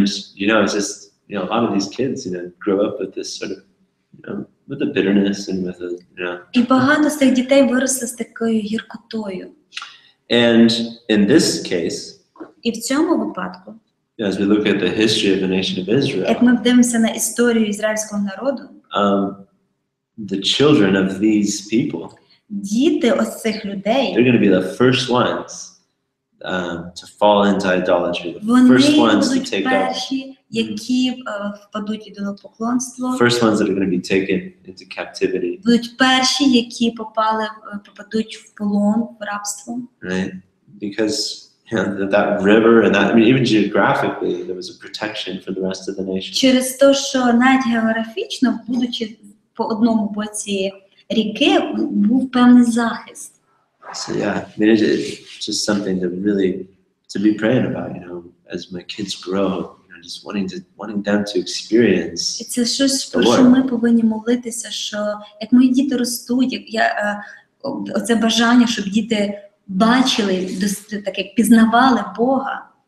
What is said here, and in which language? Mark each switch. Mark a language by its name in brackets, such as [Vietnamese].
[English] And it's just a lot of these kids grow up with this sort of with the bitterness and with the [Ukrainian] І багато з цих дітей виросли з такою гіркотою. [English] And in this case, [Ukrainian] І в цьому випадку, [English] as we look at the history of the nation of Israel, [Ukrainian] як ми дивимося на історію ізраїльського народу, [English] the children of these people, [Ukrainian] діти ось цих людей, [English] they're going to be the first ones to fall into idolatry, the [Ukrainian] вони [English] first ones to [Ukrainian] будуть [English] take up, [Ukrainian] перші, які впадуть в ідолопоклонство, [English] first ones that are going to be taken into captivity, [Ukrainian] будуть перші, які попадуть в полон, в рабство. [English] right? Because that river and that, even geographically, there was a protection for the rest of the nation. [Ukrainian] Через те, що навіть географічно, будучи по одному боці ріки, був певний захист. [English] So it's just something to really be praying about, as my kids grow, just wanting them to experience. [Ukrainian] І це щось, про що ми повинні молитися, що як мої діти ростуть, оце бажання, щоб діти бачили, так як пізнавали Бога.